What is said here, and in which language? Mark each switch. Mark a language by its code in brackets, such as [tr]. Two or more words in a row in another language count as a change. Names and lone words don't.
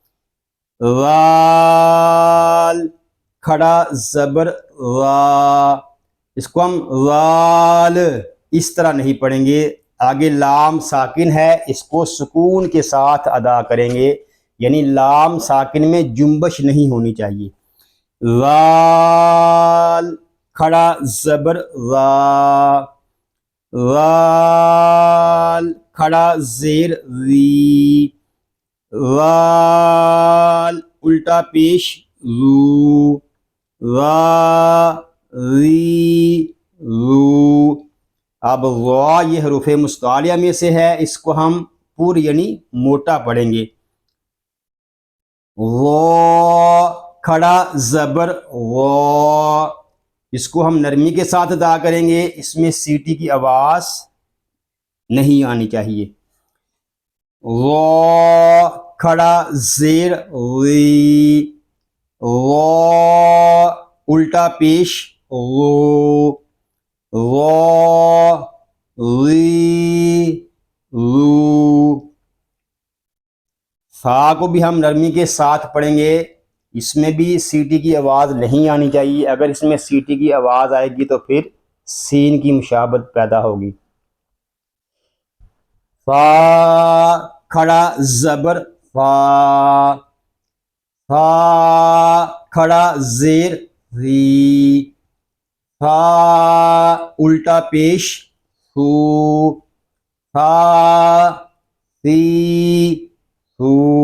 [ur] غال کھڑا زبر غا، اس کو ہم غال اس طرح نہیں پڑھیں گے، آگے لام ساکن ہے، اس کو سکون کے ساتھ ادا کریں گے، یعنی لام ساکن میں جنبش نہیں ہونی چاہیے۔ غال کھڑا زبر غا، غال کھڑا زیر غی، غال الٹا پیش غو، غا غی غو۔ اب غا یہ حروف مستعلیہ میں سے ہے، اس کو ہم پور یعنی موٹا پڑھیں گے۔ غو کھڑا زبر غو، اس کو ہم نرمی کے ساتھ ادا کریں گے، اس میں سیٹی کی آواز نہیں آنی چاہیے۔ غو کھڑا زیر غی، غو الٹا پیش غو، غو غی غو۔ فا کو بھی ہم نرمی کے ساتھ پڑھیں گے، اس میں بھی سیٹی کی آواز نہیں آنی چاہیے، اگر اس میں سیٹی کی آواز آئے گی تو پھر سین کی مشابہت پیدا ہوگی۔ فا کھڑا زبر فا، فا کھڑا زیر فی، فا الٹا پیش فو، فا فی فو۔